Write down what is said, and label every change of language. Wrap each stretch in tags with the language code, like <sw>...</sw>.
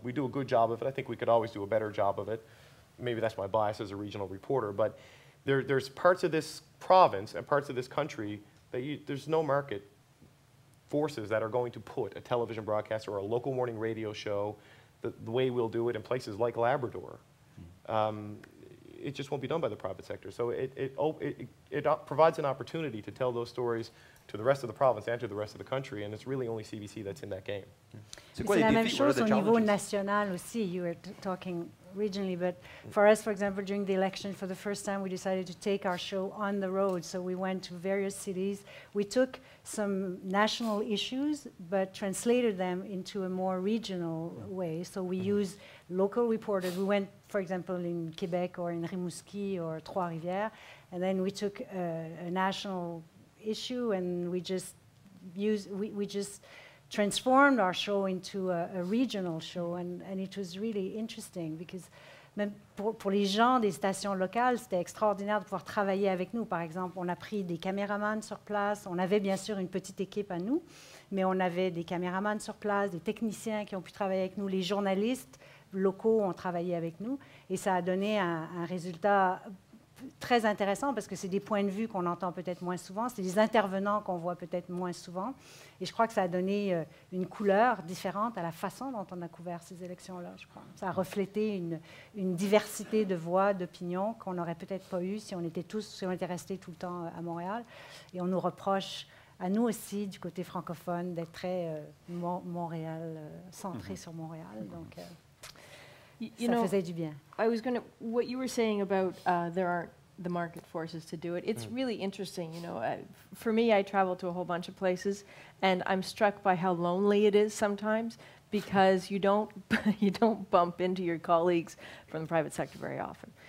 <en>We do a good job of it. I think we could always do a better job of it. Maybe that's my bias as a regional reporter, but there's parts of this province and parts of this country that there's no market forces that are going to put a television broadcaster or a local morning radio show the way we'll do it in places like Labrador. It just won't be done by the private sector. So it provides an opportunity to tell those stories to the rest of the province and to the rest of the country, and it's really only CBC that's in that game.</en> <fr>C'est la même chose au niveau national aussi.</fr> <en>You were talking regionally, but for us, for example, during the election, for the first time, we decided to take our show on the road. So we went to various cities. We took some national issues, but translated them into a more regional way. So we used local reporters. We went, for example, in Quebec or in Rimouski or Trois-Rivières, and then we took a national issue and we just transformed our show into a regional show, and it was really interesting because</en> <fr>même pour les gens des stations locales, c'était extraordinaire de pouvoir travailler avec nous. Par exemple, on a pris des caméramans sur place. On avait bien sûr une petite équipe à nous, mais on avait des caméramans sur place, des techniciens qui ont pu travailler avec nous, les journalistes locaux ont travaillé avec nous, et ça a donné un résultat très intéressant parce que c'est des points de vue qu'on entend peut-être moins souvent, c'est des intervenants qu'on voit peut-être moins souvent. Et je crois que ça a donné une couleur différente à la façon dont on a couvert ces élections-là, je crois. Ça a reflété une diversité de voix, d'opinions qu'on n'aurait peut-être pas eu si on était restés tout le temps à Montréal. Et on nous reproche, à nous aussi, du côté francophone, d'être très Montréal, centré sur Montréal. Donc, ça faisait du bien.</fr> <en>What you were saying about there aren't the market forces to do it, it's really interesting, you know. For me, I travel to a whole bunch of places, and I'm struck by how lonely it is sometimes because you don't bump into your colleagues from the private sector very often.</en>